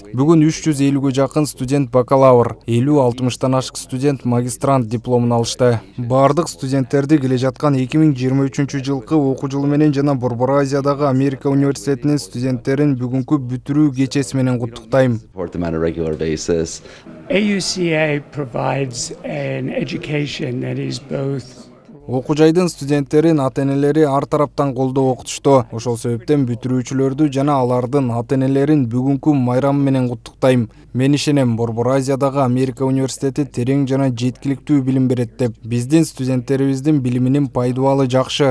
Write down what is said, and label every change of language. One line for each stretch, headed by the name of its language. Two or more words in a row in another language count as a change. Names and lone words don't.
Kyrgyz: Бүгүн 350ге жакын студент бакалавр, 50-60тан ашык студент магистрант дипломун алышты. Бардык студенттерди келе жаткан 2023 жылкы окуу жылы менен жана Борбор Азиядагы Америка университетинин студенттерин бүгүнкү бүтүрүү кечеси менен куттуктайм.
English: AUCA provides an education that is both.
Kyrgyz: Окуу жайдын студенттерин ата-энелери ар тараптан колдоп окутушту. Ошол себептен бүтүрүүчүлөрдү жана алардын ата-энелерин бүгүнкү майрам менен куттуктайм. Мен ишенем, Борбор Азиядагы Америка университети терең жана жеткиликтүү билим берет деп. Биздин студенттерибиздин билиминин пайдубалы жакшы.